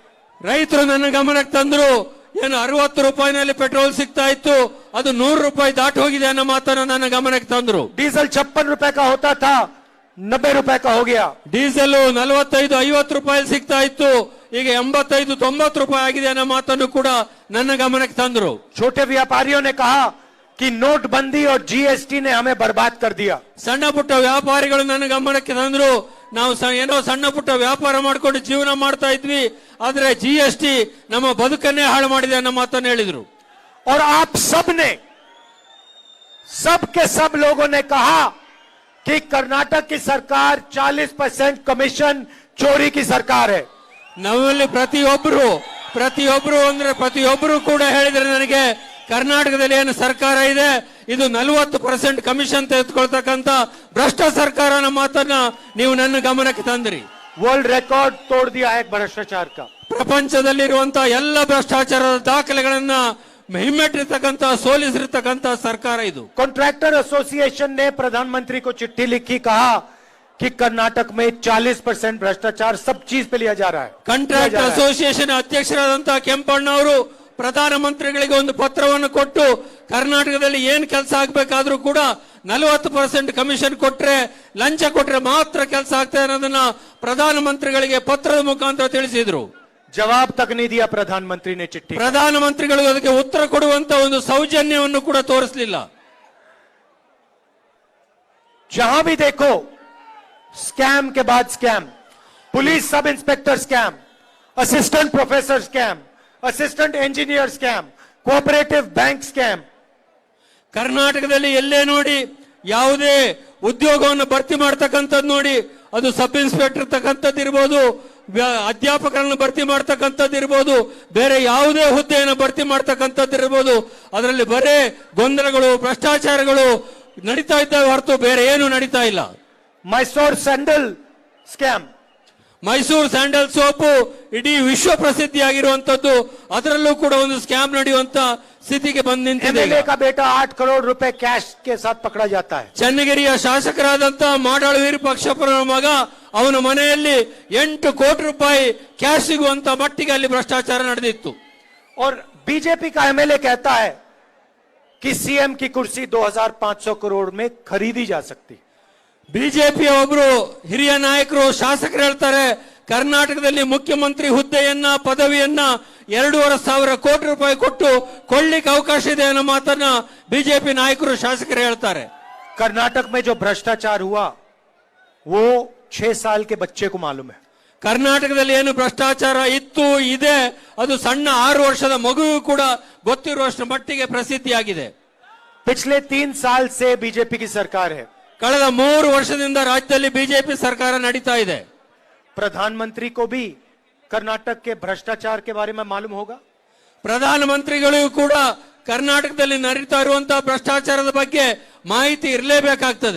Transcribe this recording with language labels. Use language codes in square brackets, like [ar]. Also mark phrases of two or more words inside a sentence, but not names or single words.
[kn] ರೈತರು ನನ್ನ ಗಮನಕ್ಕೆ ತಂದ್ರು, ಏನು 60 ರೂಪಾಯಿನಲ್ಲಿ ಪೆಟ್ರೋಲ್ ಸಿಗ್ತಾ ಇತ್ತು, ಅದು 100 ರೂಪಾಯಿ ದಾಟಿ ಹೋಗಿದೆ ಅನ್ನೋ ಮಾತನ್ನ ನನ್ನ ಗಮನಕ್ಕೆ ತಂದ್ರು. [hi] डीजल 56 रुपए का होता था 90 रुपए का हो गया. [kn] ಡೀಸೆಲ್ 45-50 ರೂಪಾಯಿ ಸಿಗ್ತಾ ಇತ್ತು, ಈಗ 85-90 ರೂಪಾಯಿ ಆಗಿದೆ ಅನ್ನೋ ಮಾತನ್ನು ಕೂಡ ನನ್ನ ಗಮನಕ್ಕೆ ತಂದ್ರು. [hi] छोटे व्यापारियों ने कहा कि नोटबंदी और जीएसटी ने हमें बर्बाद कर दिया. [kn] ಸಣ್ಣ ಪುಟ್ಟ ವ್ಯಾಪಾರಿಗಳು ನನ್ನ ಗಮನಕ್ಕೆ ತಂದ್ರು, ನಾವು ಏನೋ ಸಣ್ಣ ಪುಟ್ಟ ವ್ಯಾಪಾರ ಮಾಡ್ಕೊಂಡು ಜೀವನ ಮಾಡ್ತಾ ಇದ್ವಿ, ಆದ್ರೆ GST ನಮ್ಮ ಬದುಕನ್ನೇ ಹಾಳು ಮಾಡಿದೆ ಅನ್ನೋ ಮಾತನ್ನು ಹೇಳಿದ್ರು. [hi] और आप सब ने, सब के सब लोगों ने कहा कि कर्नाटक की सरकार 40% कमीशन चोरी की सरकार है. [kn] ನಮ್ಮಲ್ಲಿ ಪ್ರತಿಯೊಬ್ಬರು ಕೂಡ ಹೇಳಿದ್ರೆ ನನಗೆ, ಕರ್ನಾಟಕದಲ್ಲಿ ಏನು ಸರ್ಕಾರ ಇದೆ ಇದು 40% ಕಮಿಷನ್ ತೆಗೆದುಕೊಳ್ತಕ್ಕಂತ ಭ್ರಷ್ಟ ಸರ್ಕಾರ ಅನ್ನೋ ಮಾತನ್ನ ನೀವು ನನ್ನ ಗಮನಕ್ಕೆ ತಂದ್ರಿ. [en] World record [hi] तोड़ दिया है भ्रष्टाचार का. [kn] ಪ್ರಪಂಚದಲ್ಲಿರುವಂತಹ ಎಲ್ಲ ಭ್ರಷ್ಟಾಚಾರದ ದಾಖಲೆಗಳನ್ನ ಹಿಮ್ಮೆಟ್ಟಿರ್ತಕ್ಕಂತ, ಸೋಲಿಸಿರ್ತಕ್ಕಂತ ಸರ್ಕಾರ ಇದು. [en] Contractor association [hi] ने प्रधानमंत्री को चिट्ठी लिखी, कहा कि कर्नाटक में 40% भ्रष्टाचार सब चीज पे लिया जा रहा है. [en] Contractor association [kn] ಅಧ್ಯಕ್ಷರಾದಂತಹ ಕೆಂಪಣ್ಣ ಅವರು ಪ್ರಧಾನಮಂತ್ರಿಗಳಿಗೆ ಒಂದು ಪತ್ರವನ್ನು ಕೊಟ್ಟು, ಕರ್ನಾಟಕದಲ್ಲಿ ಏನ್ ಕೆಲಸ ಆಗ್ಬೇಕಾದ್ರೂ ಕೂಡ 40% ಕಮಿಷನ್ ಕೊಟ್ರೆ, ಲಂಚ ಕೊಟ್ರೆ ಮಾತ್ರ ಕೆಲಸ ಆಗ್ತದೆ ಅನ್ನೋದನ್ನ ಪ್ರಧಾನಮಂತ್ರಿಗಳಿಗೆ ಪತ್ರದ ಮುಖಾಂತರ ತಿಳಿಸಿದ್ರು. [hi] जवाब तक नहीं दिया प्रधानमंत्री ने चिट्ठी. [kn] ಪ್ರಧಾನಮಂತ್ರಿಗಳು ಅದಕ್ಕೆ ಉತ್ತರ ಕೊಡುವಂತ ಒಂದು ಸೌಜನ್ಯವನ್ನು ಕೂಡ ತೋರಿಸಲಿಲ್ಲ. [hi] जहां भी देखो स्कैम के बाद स्कैम, [en] Police sub inspector scam, assistant professor scam, assistant engineer scam, cooperative bank scam, [kn] ಕರ್ನಾಟಕದಲ್ಲಿ ಎಲ್ಲೇ ನೋಡಿ ಯಾವುದೇ ಉದ್ಯೋಗವನ್ನು ಭರ್ತಿ ಮಾಡ್ತಕ್ಕಂಥದ್ದು ನೋಡಿ, ಅದು [en] Sub inspector [kn] ತಕ್ಕಂಥದ್ದು ಇರ್ಬೋದು, ಅಧ್ಯಾಪಕರನ್ನು ಭರ್ತಿ ಮಾಡ್ತಕ್ಕಂಥದ್ದು ಇರ್ಬೋದು, ಬೇರೆ ಯಾವುದೇ ಹುದ್ದೆಯನ್ನು ಭರ್ತಿ ಮಾಡ್ತಕ್ಕಂಥದ್ದು ಇರ್ಬೋದು, ಅದರಲ್ಲಿ ಬರೇ ಗೊಂದಲಗಳು, ಭ್ರಷ್ಟಾಚಾರಗಳು ನಡೀತಾ ಇದ್ದಾವೆ ಹೊರತು ಬೇರೆ ಏನು ನಡೀತಾ ಇಲ್ಲ. [hi] मैसूर सैंडल स्कैम, [kn] ಮೈಸೂರು ಸ್ಯಾಂಡಲ್ ಸೋಪು ಇಡೀ ವಿಶ್ವ ಪ್ರಸಿದ್ಧಿಯಾಗಿರುವಂತದ್ದು, ಅದರಲ್ಲೂ ಕೂಡ ಒಂದು ಸ್ಕ್ಯಾಮ್ ನಡೆಯುವಂತ ಸ್ಥಿತಿಗೆ ಬಂದು ನಿಂತಿದೆ. [hi] एमएलए का बेटा 8 करोड़ रुपए कैश के साथ पकड़ा जाता है. [kn] ಚನ್ನಗಿರಿಯ ಶಾಸಕರಾದಂತ ಮಾಡಾಳು ವಿರೂಪಾಕ್ಷಪ್ಪನ ಮಗ, ಅವನ ಮನೆಯಲ್ಲಿ 8 ಕೋಟಿ ರೂಪಾಯಿ ಕ್ಯಾಶ್ ಸಿಗುವಂತ ಮಟ್ಟಿಗೆ ಅಲ್ಲಿ ಭ್ರಷ್ಟಾಚಾರ ನಡೆದಿತ್ತು. [hi] और बीजेपी का एमएलए कहता है कि सीएम की कुर्सी 2500 करोड़ में खरीदी जा सकती. [kn] ಬಿಜೆಪಿಯ ಒಬ್ರು ಹಿರಿಯ ನಾಯಕರು, ಶಾಸಕರು ಹೇಳ್ತಾರೆ, ಕರ್ನಾಟಕದಲ್ಲಿ ಮುಖ್ಯಮಂತ್ರಿ ಹುದ್ದೆಯನ್ನ, ಪದವಿಯನ್ನ 2,500 ಕೋಟಿ ರೂಪಾಯಿ ಕೊಟ್ಟು ಕೊಳ್ಳಿಕ್ಕೆ ಅವಕಾಶ ಇದೆ ಅನ್ನೋ ಮಾತನ್ನ ಬಿಜೆಪಿ ನಾಯಕರು, ಶಾಸಕರು ಹೇಳ್ತಾರೆ. [hi] कर्नाटक में जो भ्रष्टाचार हुआ वो 6 साल के बच्चे को मालूम है. [kn] ಕರ್ನಾಟಕದಲ್ಲಿ ಏನು ಭ್ರಷ್ಟಾಚಾರ ಇತ್ತು, ಇದೆ, ಅದು ಸಣ್ಣ 6 ವರ್ಷದ ಮಗುವಿಗೂ ಕೂಡ ಗೊತ್ತಿರುವಷ್ಟು ಮಟ್ಟಿಗೆ ಪ್ರಸಿದ್ಧಿಯಾಗಿದೆ. [hi] पिछले 3 साल से बीजेपी की सरकार है. [kn] ಕಳೆದ 3 ವರ್ಷದಿಂದ ರಾಜ್ಯದಲ್ಲಿ ಬಿಜೆಪಿ ಸರ್ಕಾರ ನಡೀತಾ ಇದೆ. [hi] प्रधानमंत्री को भी कर्नाटक के भ्रष्टाचार के बारे में मालूम होगा. [kn] ಪ್ರಧಾನಮಂತ್ರಿಗಳಿಗೂ ಕೂಡ ಕರ್ನಾಟಕದಲ್ಲಿ ನಡೀತಾ ಇರುವಂತಹ ಭ್ರಷ್ಟಾಚಾರದ ಬಗ್ಗೆ ಮಾಹಿತಿ ಇರಲೇಬೇಕಾಗ್ತದೆ.